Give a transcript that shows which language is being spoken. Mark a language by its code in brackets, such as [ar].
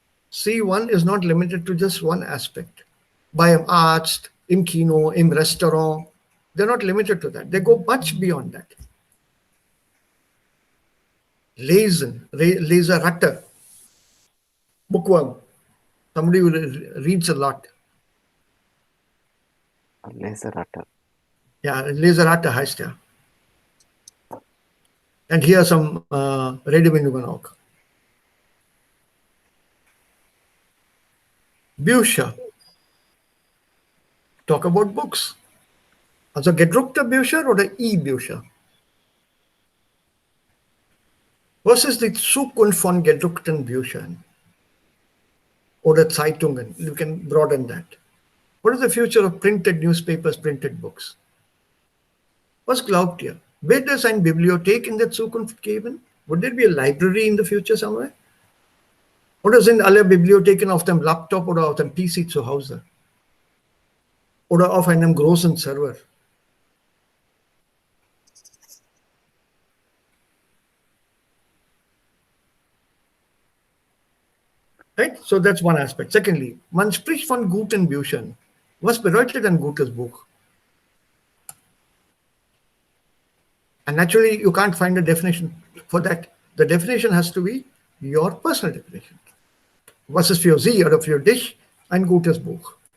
[en] See, one is not limited to just one aspect. [de] Beim Arzt, im Kino, im Restaurant, [en] they're not limited to that. They go much beyond that. Lesen, Leseratte, bookworm, somebody who reads a lot. [de] Leseratte. Yeah, Leseratte heißt er. [en] And here are some [de] Redewendungen auch. Bücher. [en] Talk about books. [de] Also gedruckte Bücher oder E-Bücher? Was ist die Zukunft von gedruckten Büchern? Oder Zeitungen? [en] You can broaden that. What is the future of printed newspapers, printed books? [de] Was glaubt ihr? Wird es eine Bibliothek in der Zukunft geben? [en] Would there be a library in the future somewhere? [de] Oder sind alle Bibliotheken auf dem Laptop oder auf dem PC zu Hause? Oder auf einem großen Server? [en] Right? So that's one aspect. Secondly, [de] man spricht von guten Büchern. Was bedeutet ein gutes Buch? [en] And naturally, you can't find a definition for that. The definition has to be your personal definition. [de] Was ist für Sie oder für dich ein gutes Buch?